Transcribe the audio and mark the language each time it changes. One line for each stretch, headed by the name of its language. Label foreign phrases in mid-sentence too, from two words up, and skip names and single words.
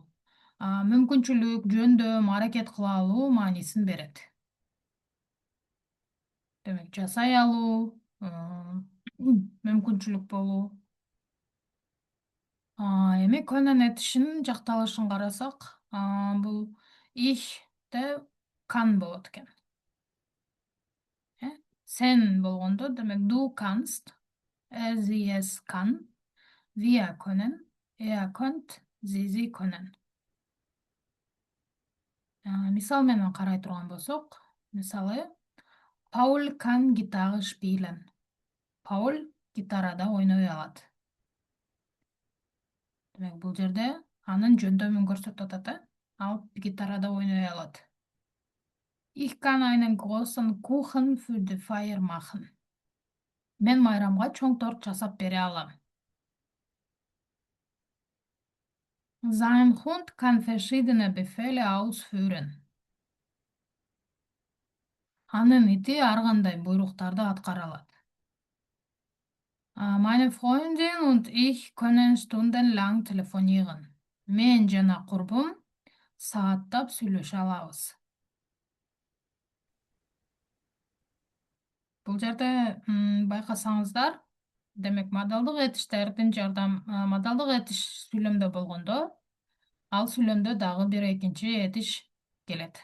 Kyrgyz: Мүмкүнчүлүк, жөндөм, аракет кыла алуу маанисин берет. Демек жасай алуу, мүмкүнчүлүк болуу. Эми können этишинин жакталышын карасак, бул ich де kann болот экен. Sen болгондо, демек
German: du kannst, sie es kann, wir können, könnt, sie können.
Kyrgyz: Мисал менен карай турган болсок, мисалы,
German: Paul kann Gitarre spielen.
Kyrgyz: Paul гитарада ойной алат. Демек бул жерде анын жөндөмүн көрсөтүп атат, ал гитарада ойной алат.
German: Ich kann einen großen Kuchen für die Feier machen.
Kyrgyz: Мен майрамга чоң торт жасап бере алам.
German: Sein Hund kann verschiedene Befehle ausführen.
Kyrgyz: Анын ити ар кандай буйруктарды аткара алат.
German: Meine Freundin und ich können stundenlang telefonieren.
Kyrgyz: Мен жана курбум сааттап сүйлөшө алабыз. Бул жерде байкасаңыздар, Демек модалдык этиштердин модалдык этиш сүйлөмдө болгондо, ал сүйлөмдө дагы бир экинчи этиш келет.